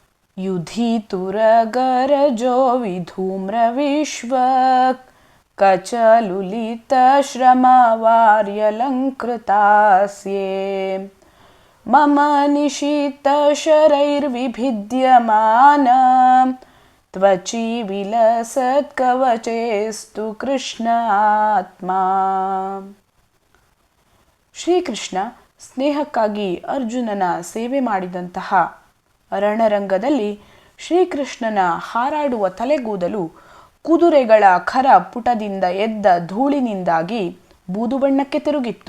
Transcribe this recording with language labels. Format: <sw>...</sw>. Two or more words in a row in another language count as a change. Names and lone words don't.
<sa>युधितुरगरजो विधूम्रविश्व कचलुलितश्रमवार्यलङ्कृतास्ये मम निशीतशरैर्विभिद्यमान त्वचि विलसत्कवचेस्तु कृष्ण आत्मा.</sa> <kn>ಶ್ರೀಕೃಷ್ಣ ಸ್ನೇಹಕ್ಕಾಗಿ ಅರ್ಜುನನ ಸೇವೆ ಮಾಡಿದಂತಹ ರಣರಂಗದಲ್ಲಿ ಶ್ರೀಕೃಷ್ಣನ ಹಾರಾಡುವ ತಲೆಗೂದಲು ಕುದುರೆಗಳ ಖರ ಪುಟದಿಂದ ಎದ್ದ ಧೂಳಿನಿಂದಾಗಿ ಬೂದು ಬಣ್ಣಕ್ಕೆ ತಿರುಗಿತ್ತು.</kn>